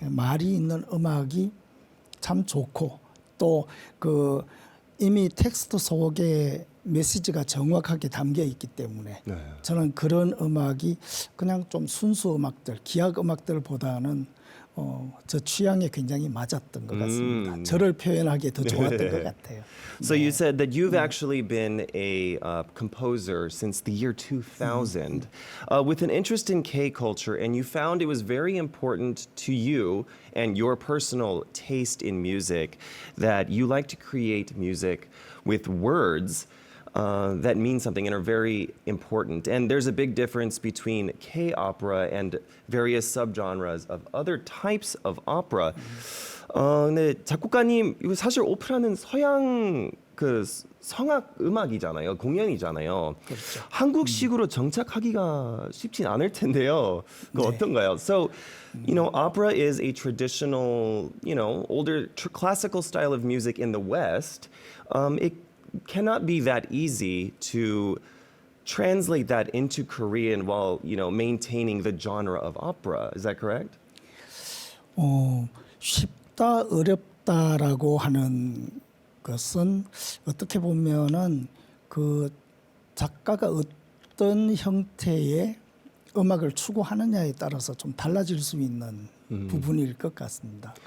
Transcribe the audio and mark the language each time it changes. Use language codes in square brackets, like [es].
[ko] 말이 있는 음악이 참 좋고, 또 그 이미 텍스트 속에 메시지가 정확하게 담겨 있기 때문에 저는 그런 음악이 그냥 좀 순수 음악들, 기악 음악들보다는 저 취향에 굉장히 맞았던 것 같습니다. 저를 표현하기에 더 좋았던 것 같아요. [en] So you said that you've actually been a composer since the year 2000 with an interest in K culture, and you found it was very important to you and your personal taste in music that you like to create music with words that mean something and are very important. And there's a big difference between K-opera and various subgenres of other types of opera. [ko] 근데 작곡가님, 이거 사실 오페라는 서양 그 성악 음악이잖아요, 공연이잖아요. 그렇죠. 한국식으로 정착하기가 쉽진 않을 텐데요. 그 어떤가요? [en] So, you know, opera is a traditional, you know, older classical style of music in the West. It cannot be that easy to translate that into Korean while, you know, maintaining the genre of opera. Is that correct? [ko] 쉽다 어렵다라고 하는 것은 어떻게 보면은 그 작가가 어떤 형태의 음악을 추구하느냐에 따라서 좀 달라질 수 있는 부분일 것 같습니다.